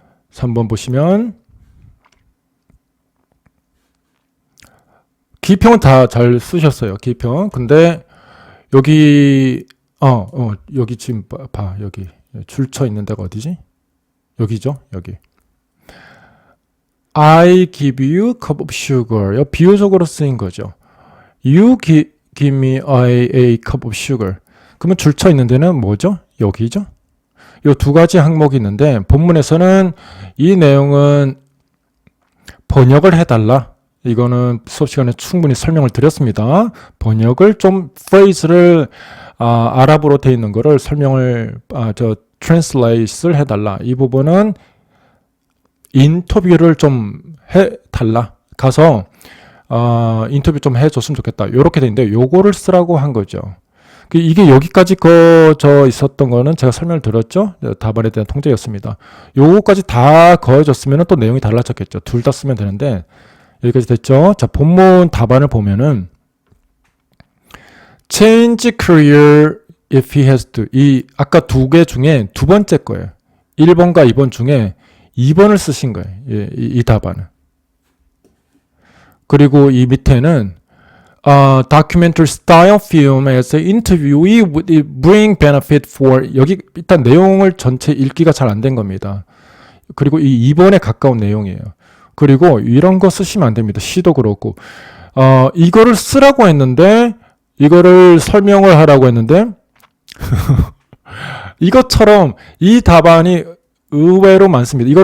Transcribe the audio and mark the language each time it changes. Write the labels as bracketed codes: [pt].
[ko] 3번 보시면 기평은 다 잘 쓰셨어요. 기평. 근데 여기 여기 지금 봐. 여기 줄쳐 있는 데가 어디지? 여기죠. 여기. [en] I give you a cup of sugar. [ko] 이 비유적으로 쓰인 거죠. [en] You give me a cup of sugar. [ko] 그러면 줄쳐 있는 데는 뭐죠? 여기죠. 이 두 가지 항목이 있는데 본문에서는 이 내용은 번역을 해달라. 이거는 수업 시간에 충분히 설명을 드렸습니다. 번역을 좀 phrase를 아랍어로 되어 있는 거를 설명을 translate를 해달라. 이 부분은 인터뷰를 좀 해달라. 가서 인터뷰 좀 해줬으면 좋겠다. 이렇게 돼 있는데 요거를 쓰라고 한 거죠. 이게 여기까지 거져 있었던 거는 제가 설명을 드렸죠. 답안에 대한 통제였습니다. 요거까지 다 거해졌으면 또 내용이 달라졌겠죠. 둘 다 쓰면 되는데 여기까지 됐죠. 자, 본문 답안을 보면은 [en] change career if he has to. [ko] 이 아까 두 개 중에 두 번째 거예요. 1번과 2번 중에 2번을 쓰신 거예요. 이 답안은. 그리고 이 밑에는 [en] documentary style film as an interviewee would bring benefit for. [ko] 여기 일단 내용을 전체 읽기가 잘 안 된 겁니다. 그리고 이 2번에 가까운 내용이에요. 그리고 이런 거 쓰시면 안 됩니다. 시도 그렇고 이거를 쓰라고 했는데 이거를 설명을 하라고 했는데 이것처럼 이 답안이 의외로 많습니다.